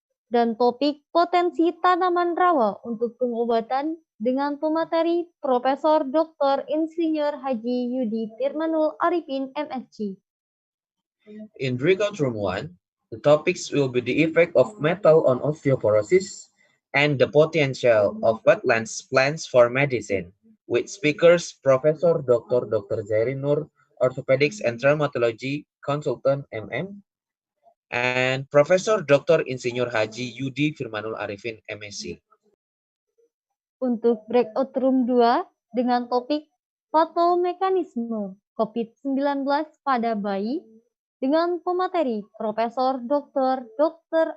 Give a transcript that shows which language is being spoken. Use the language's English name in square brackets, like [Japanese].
[Indonesian] Dan topik potensi tanaman rawa untuk pengobatan dengan pemateri Profesor Dr. Insinyur Haji Yudi Firmanul Arifin, MSc. [English] In breakout room 1, the topics will be the effect of metal on osteoporosis and the potential of wetlands plants for medicine, with speakers Professor Dr. Jairinur, Orthopedics and Traumatology Consultant MM, and Professor Dr. Insinyur Haji Yudi Firmanul Arifin, MSc. [Indonesian] Untuk breakout room 2 dengan topik patomekanisme COVID-19 pada bayi dengan pemateri Profesor Dr.